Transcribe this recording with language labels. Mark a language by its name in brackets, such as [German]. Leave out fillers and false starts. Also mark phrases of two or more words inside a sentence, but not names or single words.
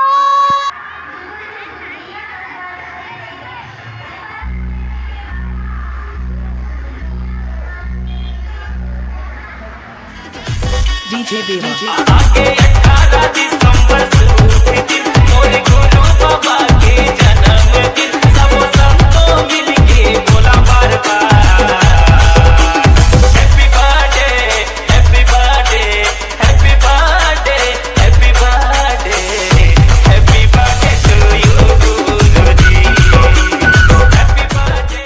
[English] DJ Deva. [Hindi] आगे 18 दिसंबर दिन मोरे गुरु बाबा के जन्मदिन सब संतों मिलके बोला बार बार [English] happy birthday happy birthday happy birthday happy birthday happy birthday to you [Hindi] गुरुजी [English] happy birthday.